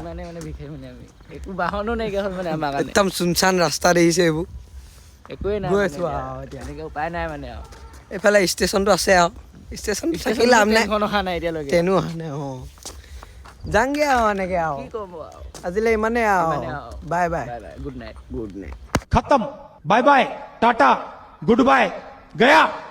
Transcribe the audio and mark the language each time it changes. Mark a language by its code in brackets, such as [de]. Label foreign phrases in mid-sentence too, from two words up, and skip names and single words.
[as] ইমানে মানে বিশেষ মানে আমি একো বাহনো নাইকিয়া হ'ল মানে আমাৰ কাৰণে একদম চুনচান ৰাস্তা দেখিছে এইবোৰ একোৱে নাই গৈ আছো আৰু এতিয়া এনেকে উপায় নাই মানে আৰু এইফালে ষ্টেচনটো আছে আৰু ষ্টেচন থাকিলে লাভ নাই অহা নাই এতিয়ালৈকে ট্ৰেইনো অহা নাই যাংগে আৰু এনেকে আৰু কি ক'ব আৰু আজিলৈ ইমানে আৰু [en] bye bye good night good night खत्म bye bye tata good bye गया